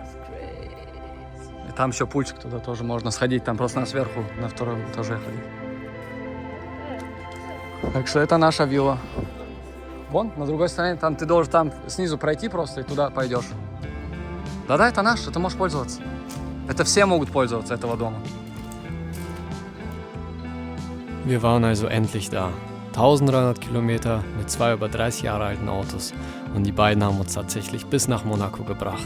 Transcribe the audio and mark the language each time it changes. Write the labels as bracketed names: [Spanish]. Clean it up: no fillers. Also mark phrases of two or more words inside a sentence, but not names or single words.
[Russian] И там еще пульчик, туда тоже можно сходить, там просто сверху, на втором этаже ходить. Так что это наша вилла. Вон, на другой стороне, там ты должен там снизу пройти просто и туда пойдешь. Да-да, это наш, ты можешь пользоваться. Это все могут пользоваться этого дома. [German] Wir waren also endlich da. 1300 Kilometer mit 2 über 30 Jahre alten Autos und die beiden haben uns tatsächlich bis nach Monaco gebracht.